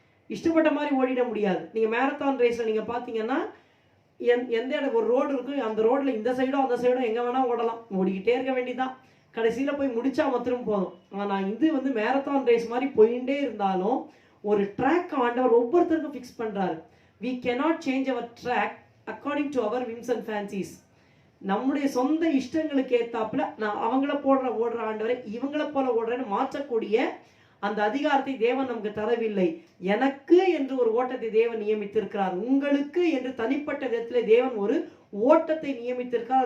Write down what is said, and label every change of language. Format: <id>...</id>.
<ta>இஷ்டப்பட்ட மாதிரி ஓடிட முடியாது. நீங்க மேரத்தான் ரேஸ்ல நீங்க பாத்தீங்கன்னா எந்த இடம் ஒரு ரோடு இருக்கு, அந்த ரோட்ல இந்த சைடோ அந்த சைடோ எங்க வேணா ஓடலாம், ஓடிக்கிட்டே இருக்க வேண்டியதான். கடைசியில போய் முடிச்சா மாத்திரம் போதும். ஆனா இது வந்து மேரத்தான் ரேஸ் மாதிரி போயிட்டே இருந்தாலும் ஒரு ட்ராக் ஆண்டவர் ஒவ்வொருத்தருக்கும் ஃபிக்ஸ் பண்றாரு.</ta> <en>we cannot change our track according to our whims and fancies.</en> <ta>நம்முடைய சொந்த இஷ்டங்களுக்கு ஏத்தாப்புல நான் அவங்கள ஓடுற ஆண்டவரை இவங்களை போல ஓடுறேன்னு மாற்றக்கூடிய அந்த அதிகாரத்தை தேவன் நமக்கு தரவில்லை. எனக்கு என்று ஒரு ஓட்டத்தை தேவன் நியமித்திருக்கிறார். உங்களுக்கு என்று தனிப்பட்ட விதத்திலே தேவன் ஒரு ஓட்டத்தை நியமித்திருக்கிறார்.</ta>